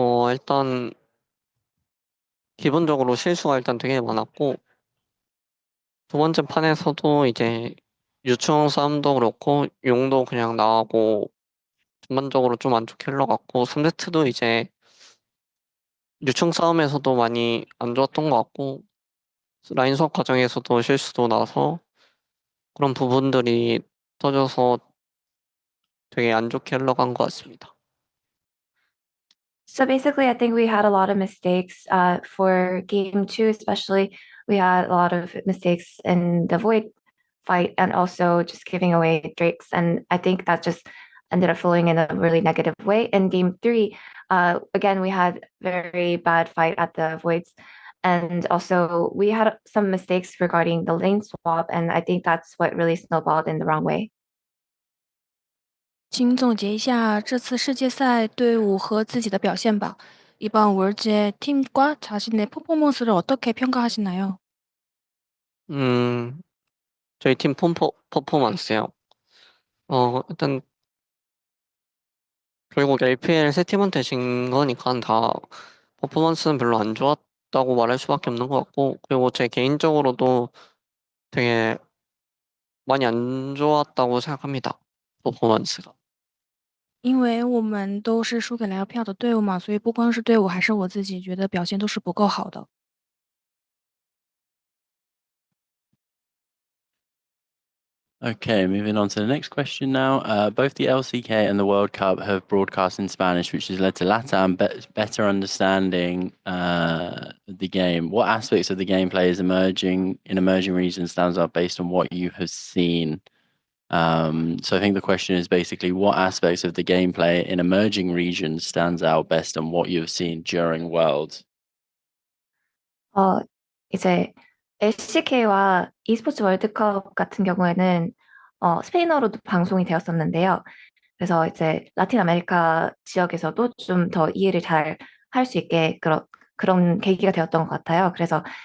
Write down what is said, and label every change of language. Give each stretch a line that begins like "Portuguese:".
Korean: 일단 기본적으로 실수가 일단 되게 많았고, 두 번째 판에서도 이제 유충 싸움도 그렇고 용도 그냥 나가고 전반적으로 좀 안 좋게 흘러갔고, 3세트도 이제 유충 싸움에서도 많이 안 좋았던 것 같고, 라인 수업 과정에서도 실수도 나서 그런 부분들이 터져서 되게 안 좋게 흘러간 것 같습니다.
English: So basically, I think we had a lot of mistakes for game two, especially. We had a lot of mistakes in the void fight and also just giving away drakes. And I think that just ended up flowing in a really negative way. In game three, again, we had very bad fight at the voids. And also we had some mistakes regarding the lane swap. And I think that's what really snowballed in the wrong way.
Chinese: 请总结一下这次世界赛队伍和自己的表现吧.
Korean: 이번 월드의 팀과 자신의 퍼포먼스를 어떻게 평가하시나요? 저희 팀 퍼포먼스요. 일단 결국 LPL 세 팀한테 진 거니까 다 퍼포먼스는 별로 안 좋았다고 말할 수밖에 없는 것 같고, 그리고 제 개인적으로도 되게 많이 안 좋았다고 생각합니다. 퍼포먼스가.
Chinese: 因为我们都是输给了 LPL 的队伍嘛，所以不光是队伍，还是我自己觉得表现都是不够好的。
English: Okay, moving on to the next question now. Both the LCK and the World Cup have broadcast in Spanish, which has led to LATAM better understanding the game. What aspects of the gameplay is emerging regions stands out based on what you have seen? So I think the question is basically what aspects of the gameplay in emerging regions stands out best on what you've seen during Worlds?
Korean: 이제 LCK와 e스포츠 월드컵 같은 경우에는 스페인어로도 방송이 되었었는데요. 그래서 이제 라틴 아메리카 지역에서도 좀 더 이해를 잘 할 수 있게 그런 계기가 되었던 것 같아요. 그래서